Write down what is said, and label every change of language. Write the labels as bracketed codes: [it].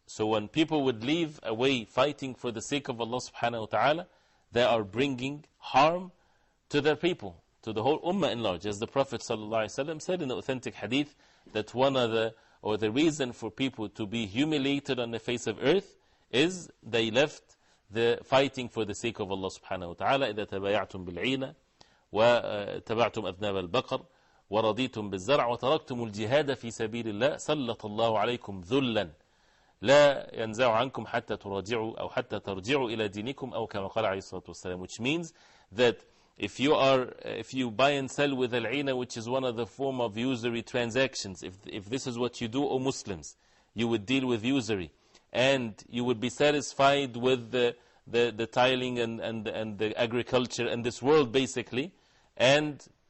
[en] So when people would leave away fighting for the sake of Allah subhanahu wa ta'ala, they are bringing harm to their people, to the whole ummah in large. As the Prophet ﷺ said in the authentic hadith, that one of the reason for people to be humiliated on the face of earth is they left the fighting for the sake of Allah subhanahu wa ta'ala. [ar] إِذَا تَبَايَعْتُمْ بِالْعِينَ وَتَبَعْتُمْ أَذْنَابَ الْبَقَرِ وَرَضِيتُمْ بِالزَّرْعِ وَتَرَكْتُمُ الْجِهَادَ فِي سَبِيلِ اللَّهِ سَلَّطَ اللَّهُ عَلَيْكُمْ ذُلًّا لا ينزع عنكم حتى تراجعوا أو حتى ترجعوا إلى دينكم أو كما قال عليه الصلاة والسلام. [en] Which means that if you buy and sell with al-'ina, which is one of the form of usury transactions, if this is what you do, O Muslims, you would deal with usury, and you would be satisfied with the tiling and the agriculture and this world basically, and